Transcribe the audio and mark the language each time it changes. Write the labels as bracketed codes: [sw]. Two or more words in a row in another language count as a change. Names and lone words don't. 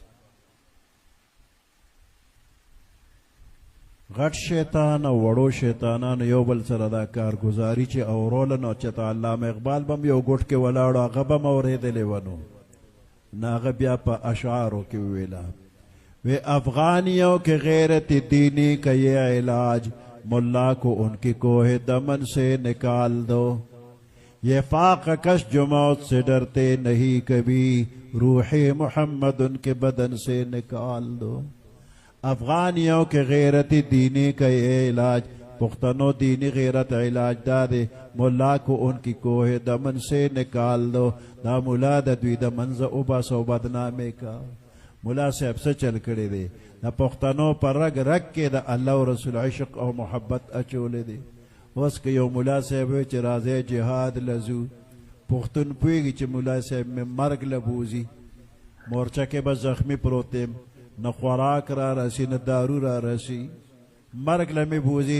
[ps] غټ شیطان او وړو شیطانانو یو بل سره دا کارګزاري چې اوروله، نو چې ته علامه اقبال به هم یو ګوټ کې ولاړو، هغه به هم اورېدلی و. نو هغه بیا په اشعارو کې وویله، وی [ur] افغانیوں کے غیرت دینی کا یہ علاج ملا کو ان کی کوہ دمن سے نکال دو، یہ فاق کش جو موت سے ڈرتے نہیں کبھی روح محمد ان کے بدن سے نکال دو. افغانیوں کے غیرت دینی کا یہ علاج، [ps] پختنو دینی غیرت علاج دا دے [ur] ملا کو ان کی کوہ دمن سے نکال دو. [ps] دا ملا دا دوی دا منز اوباس و بدنامے کا. ملا صاحب څه چل کړی دی؟ د پښتنو په رګ رګ کې د الله او رسول عشق او محبت اچولی دی. اوس که یو ملا صاحب وی چې راځئ جهاد لزو، پښتون پوهېږي چې ملا صاحب مې مرګ له بوځي، مورچه کې به زخمی پروت یم، نه خوراک را رسی نه دارو را رسی، مرګ له مې بوځي.